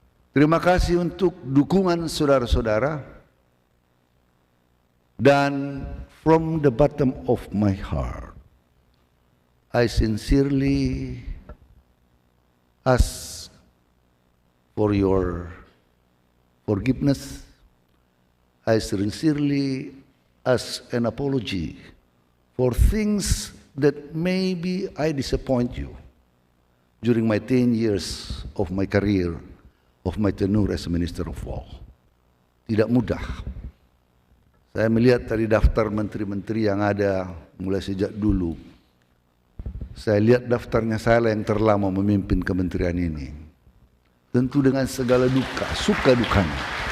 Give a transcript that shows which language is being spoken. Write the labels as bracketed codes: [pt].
[id] Terima kasih untuk dukungan saudara-saudara. [en] Dan from the bottom of my heart, I sincerely ask for your forgiveness. I sincerely ask an apology for things that maybe I disappoint you during my 10 years of my career, of my tenure as a Minister of Law. [id] Tidak mudah. Saya melihat dari daftar menteri-menteri yang ada mulai sejak dulu. Saya lihat daftarnya saya yang terlama memimpin kementerian ini. Tentu dengan segala duka, suka dukanya.